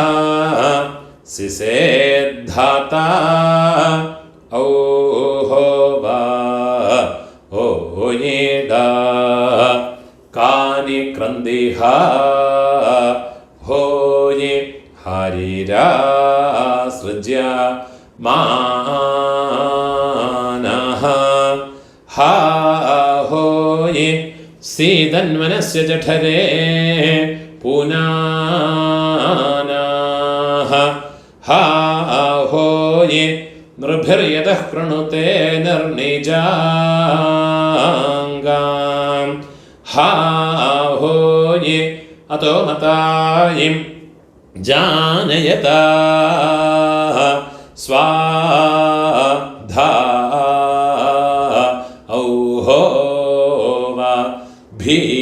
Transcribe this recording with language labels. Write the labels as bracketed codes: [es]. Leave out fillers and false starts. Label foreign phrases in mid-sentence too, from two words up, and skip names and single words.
[sa] सिसेद्धाता ओहो वा ओयेदा कानि क्रन्दिः होये हरिरा सृज्य मानः हा होये सीदन्वनस्य जठरे पुनानः हा होये നൃഭിർയതഃ കൃണുതേ നിർനിജാംഗാം ഹാ ഹോയേ അതോ മതായിം ജാനയതാ സ്വാധാ ഔഹോവ ഭീ